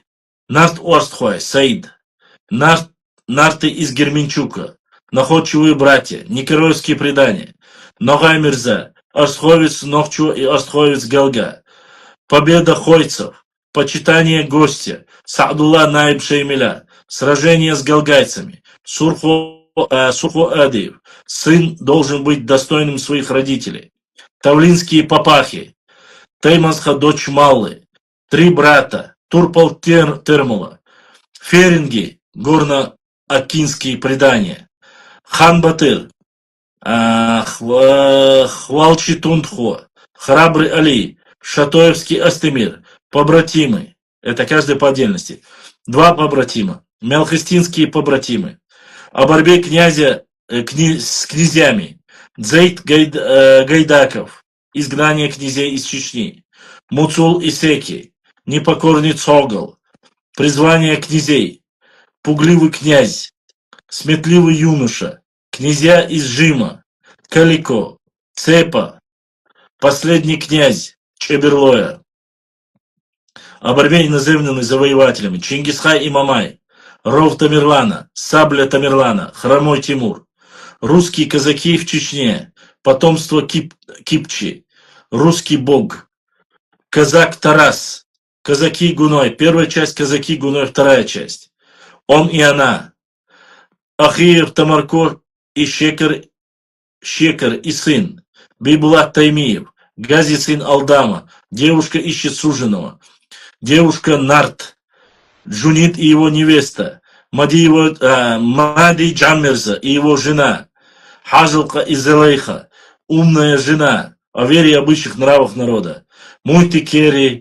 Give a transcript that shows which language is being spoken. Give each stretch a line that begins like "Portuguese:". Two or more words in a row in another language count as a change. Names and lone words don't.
Russian: Нарт Орстхой, Саид. Нарты из Герменчука. Находчивые братья. Никероевские предания. Ногай Мирза. Орстховец Нохчу и Орстховец Галга. Победа хойцев. Почитание гостя. Саадулла Наиб Шеймеля. Сражение с галгайцами. Сурхо Адиев. Сын должен быть достойным своих родителей. Тавлинские папахи. Теймасха дочь Маллы. 3 брата. Турпал Термула. Феринги. Горно-Акинские предания. Хан Батыр. Хвалчи Тундхо. Храбрый Али. Шатоевский Астемир. побратимы. Это каждый по отдельности. Два побратима. Мелхистинские побратимы. О борьбе князя с князьями. Дзейд Гайдаков. Изгнание князей из Чечни. Муцул Исеки. Непокорный Цогол. Призвание князей. Пугливый князь. Сметливый юноша. Князья из Жима. Калико. Цепа. Последний князь Чеберлоя. О борьбе иноземными завоевателями. Чингисхай и Мамай. Ров Тамерлана. Сабля Тамерлана. Хромой Тимур. Русские казаки в Чечне. Потомство Кипчи. Русский бог. Казак Тарас. Казаки Гуной. Первая часть Казаки Гуной. Вторая часть. Он и она. Ахиев Тамарко и Шекер и сын. Бейбулат Таймиев. Гази сын Алдама. Девушка ищет суженого. Девушка Нарт. Джунит и его невеста. Мади Джаммерза и его жена. Хазалка и Зелейха. Умная жена. О вере и обычных нравах народа. Мульти Керри.